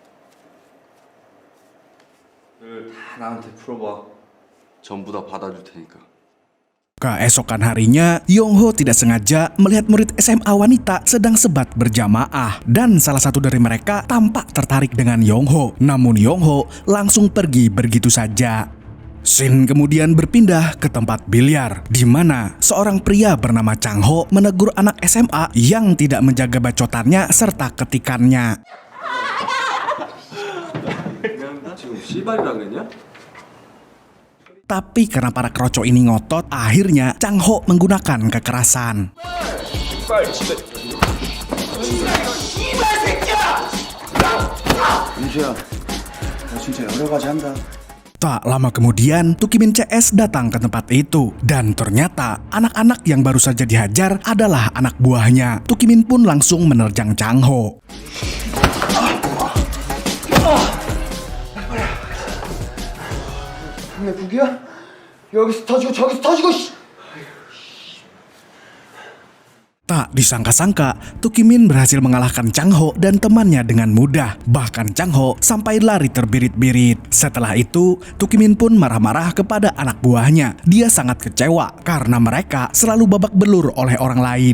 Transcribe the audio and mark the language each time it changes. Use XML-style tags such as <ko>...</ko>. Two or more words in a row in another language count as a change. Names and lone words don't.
<ko>다 나한테 풀어봐. 전부 다 받아줄 테니까.</ko> <id>Keesokan harinya, Yongho tidak sengaja melihat murid SMA wanita sedang sebat berjamaah. Dan salah satu dari mereka tampak tertarik dengan Yongho. Namun Yongho langsung pergi begitu saja. Scene kemudian berpindah ke tempat biliar, di mana seorang pria bernama Chang Ho menegur anak SMA yang tidak menjaga bacotannya serta ketikannya.</id> <ko>지금 씨발이라 그랬냐?</ko> <id>Tapi karena para kroco ini ngotot, akhirnya Chang Ho menggunakan kekerasan.</id> <ko>민수야, 나 진짜 여러 가지 한다.</ko> <id>Tak lama kemudian, Tukimin CS datang ke tempat itu. Dan ternyata, anak-anak yang baru saja dihajar adalah anak buahnya. Tukimin pun langsung menerjang Chang Ho.</id> <ko>내 북이야? 여기서 터지고 저기서 터지고 씨.</ko> <id>Tak disangka-sangka, Tukimin berhasil mengalahkan Chang Ho dan temannya dengan mudah. Bahkan Chang Ho sampai lari terbirit-birit. Setelah itu, Tukimin pun marah-marah kepada anak buahnya. Dia sangat kecewa karena mereka selalu babak belur oleh orang lain.</id>